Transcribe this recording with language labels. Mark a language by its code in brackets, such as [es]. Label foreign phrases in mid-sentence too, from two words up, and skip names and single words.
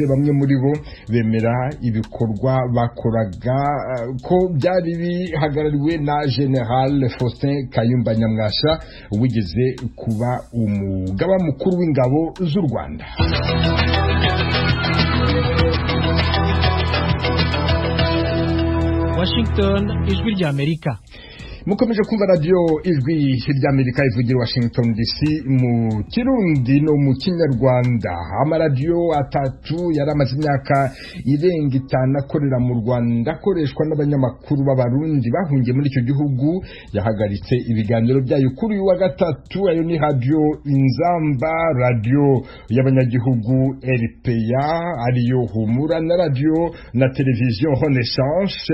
[rw] Bamwe muri bo bemera ibikorwa bakoraga ko byari bihagarariwe na General Faustin Kayumba Nyamwasa wigeze kuba umugaba mukuru w'ingabo z'u Rwanda. Washington, Ijwi rya Amerika. Mukomeje kumva radio Ijwi rya Amerika ivugira Washington DC mu Kirundi no mu Kinyarwanda. Amaradiyo atatu yaramaze imyaka irenga 5 akorera mu Rwanda akoreshwa n'abanyamakuru b'abarundi bahungiye muri icyo gihugu yahagaritse ibiganiro byayo kuri uyu wa gatatu. Ayo ni Radio Inzamba, radio y'abanyagihugu RPA, ariyo Humura na radio na televiziyo Renaissance.